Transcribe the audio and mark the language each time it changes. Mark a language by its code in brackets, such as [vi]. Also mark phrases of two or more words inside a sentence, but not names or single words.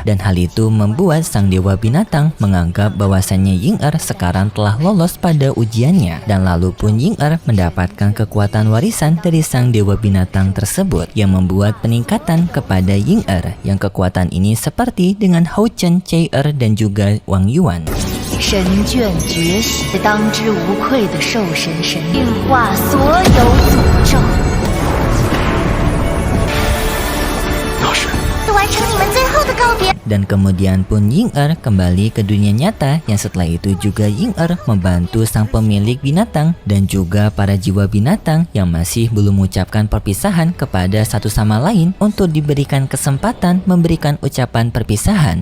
[id] Dan hal itu membuat sang dewa binatang menganggap bahwasanya Ying-Er sekarang telah lolos pada ujiannya, dan lalu pun Ying-Er mendapatkan kekuatan warisan dari sang dewa binatang tersebut yang membuat peningkatan kepada Ying-Er, yang kekuatan ini seperti dengan Hao Chen, Chai-Er dan juga Wang Yuan. [zh] 神眷觉醒，当之无愧的兽神神力，净化所有诅咒。那是完成你们最后的告别。 [id] Dan kemudian pun Ying-Er kembali ke dunia nyata, yang setelah itu juga Ying-Er membantu sang pemilik binatang dan juga para jiwa binatang yang masih belum mengucapkan perpisahan kepada satu sama lain untuk diberikan kesempatan memberikan ucapan perpisahan.